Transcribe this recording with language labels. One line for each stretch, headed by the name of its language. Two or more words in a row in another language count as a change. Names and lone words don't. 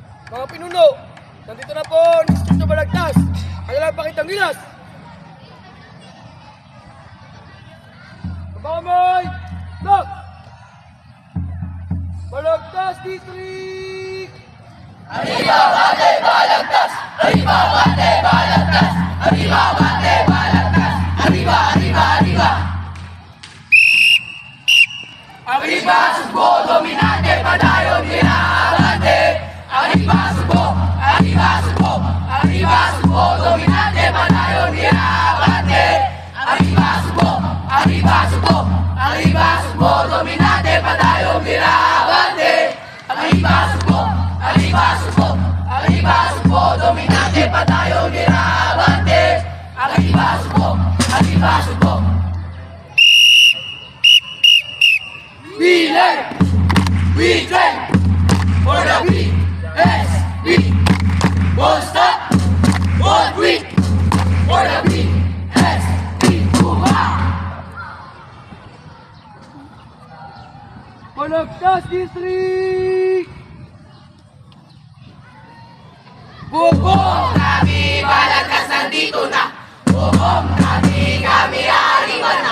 Filipino: Mga pinuno, nandito na po ang Distrito Balagtas. Kailangan pakitang gilas. Kabakamay! Lock! Balagtas District!
Spanish: Arriba, bate, Balagtas! Arriba, bate, Balagtas! Arriba, bate, Balagtas! Arriba, arriba, arriba! Arriba, Subo, dominante,
Hiligaynon: padayon, ginabante!
Spanish: Arriba, Subo! Arriba, Subo! Arriba, Subo, dominante,
Hiligaynon: padayon, ginabante!
Spanish: Arriba, Subo! Arriba, Subo! Arriba, Subo, dominante,
Hiligaynon: padayon, ginabante!
Spanish: Arriba, Subo! Arriba, Subo! Arriba, Subo, dominante,
Hiligaynon: padayon, ginabante!
Spanish: Arriba, Subo! Arriba, Subo!
English: We train for the BSB. Won't stop, won't quit for the BSB.
Filipino: Balagtas District! Bubong kami, Balagtas nandito na. Bubong kami, kami arriba na.